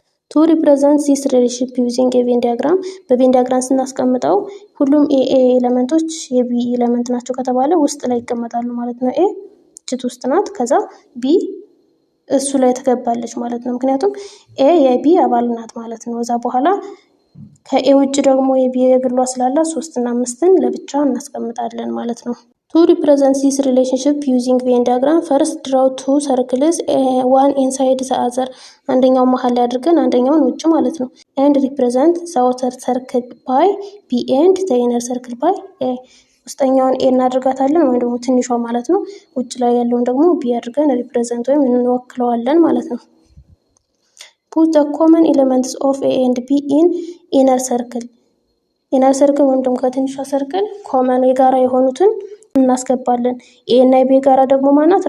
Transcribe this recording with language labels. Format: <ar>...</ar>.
<en>to represent this relationship using a Venn diagram</en> <am>በቬን ዲያግራም ስናስቀምጠው ሁሉም ኤ ኤሌመንቶች የቢ ኤሌመንት ናቸው ከተባለ ውስጥ ላይ ይቀመጣሉ ማለት ነው። ኤ እችት ውስጥ ናት። ከዛ ቢ እሱ ላይ ተገባለች ማለት ነው። ምክንያቱም ኤ የቢ አባል ናት ማለት ነው። እዛ በኋላ ከኤ ውጭ ደግሞ የቢ የግሏ ስላለ 3 እና 5ን ለብቻ እናስቀምጣለን ማለት ነው።</am> <en>To represent this relationship using Venn diagram, first draw two circles, one inside the other.</en> <am>አንደኛው መሀል ላይ አድርገን አንደኛውን ውጭ ማለት ነው።</am> <en>and represent the outer circle by B and the inner circle by A.</en> <am>ውስጠኛውን ኤ እናድርጋታለን ወይም ደግሞ ትንሿ ማለት ነው። ውጭ ላይ ያለውን ደግሞ ቢ አድርገን ሪፕሬዘንት ወይም እንወክለዋለን ማለት ነው።</am> <en>Put the common elements of A and B in inner circle.</en> <am>ኢነር ሰርክል ወይም ደግሞ ከትንሿ ሰርክል ኮመን የጋራ የሆኑትን እናስገባለን። ኤ እና የቢ ጋራ ደግሞ ማናት?</am>